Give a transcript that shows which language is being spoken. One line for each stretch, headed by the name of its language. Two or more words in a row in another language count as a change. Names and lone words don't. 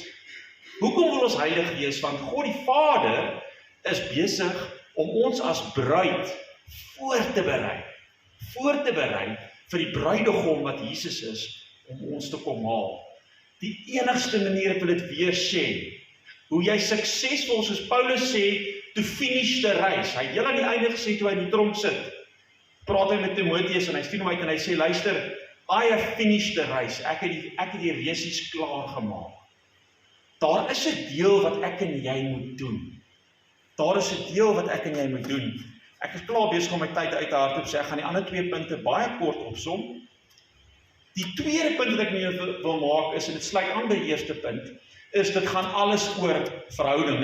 Afrikaans: Hoekom wil ons heilig wees? Want God die Vader is besig om ons as bruid voor te berei vir die bruidegom wat Jesus is, om ons te kom haal. Die enigste manier, ek wil dit weer sê, hoe jy suksesvol, soos Paulus sê,
English: to finish the race.
Afrikaans: Hy het heel aan die einde gesê, toe hy in die tronk sit, praat hy met Timotheus en hy stuur hom uit en hy sê, luister,
English: I have finished the race,
Afrikaans: ek het die resies klaar gemaak. Daar is 'n deel wat ek en jy moet doen. Ek is klaar besig om my tyd uit te hardloop, sê ek gaan die ander 2 punte baie kort opsom. Die tweede punt wat ek nu wil maak is, en dit sluit aan by die eerste punt, is dit gaan alles oor verhouding.